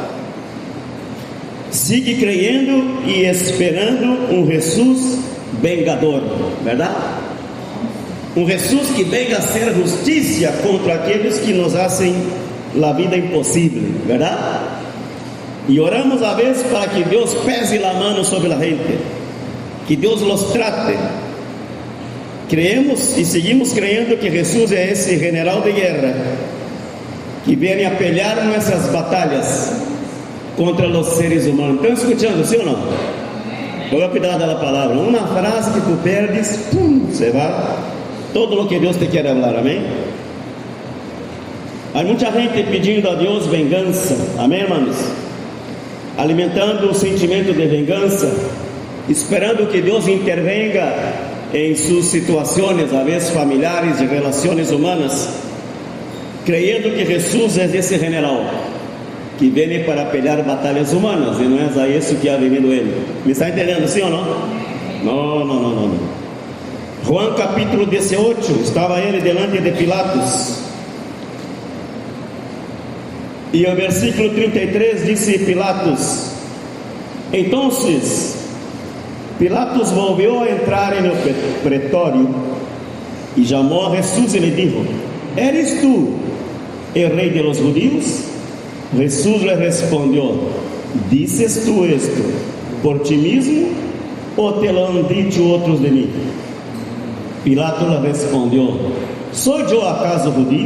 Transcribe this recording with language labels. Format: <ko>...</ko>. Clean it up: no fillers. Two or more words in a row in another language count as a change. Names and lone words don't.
<pt>Sigue crendo e esperando um Jesus vengador, verdade? Um Jesus que venga a ser justiça contra aqueles que nos fazem a vida impossível, verdade? E oramos a vez para que Deus pese a mão sobre a gente, que Deus los trate. Creemos e seguimos crendo que Jesus é esse general de guerra que vem a pelear nossas batalhas contra os seres humanos. Estão escutando, sim ou não?</pt> <es>Ponga cuidado</es> <pt>da palavra. Uma frase que tu perdes, você vai. Todo o que Deus te quer falar, amém? Há muita gente pedindo a Deus vingança, amém, irmãos? Alimentando o sentimento de vingança, esperando que Deus intervenga em suas situações, às vezes familiares, de relações humanas, crendo que Jesus é esse general que vem para pelear batalhas humanas, e não é a isso que</pt> <es>ha venido</es> <pt>ele. Me está entendendo, sim ou não? Não. João capítulo 18, estava ele delante de Pilatos, e o versículo 33 disse Pilatos: então Pilatos</pt> <es>volvió a entrar en el pretório</es> <pt>e chamou a Jesus e lhe</pt> <es>dijo: ¿eres tú el rey de los judíos? Jesús le respondió: ¿dices tú esto por ti mismo o te lo han dicho otros de mí? Pilato le respondió: ¿soy yo acaso judío?</es>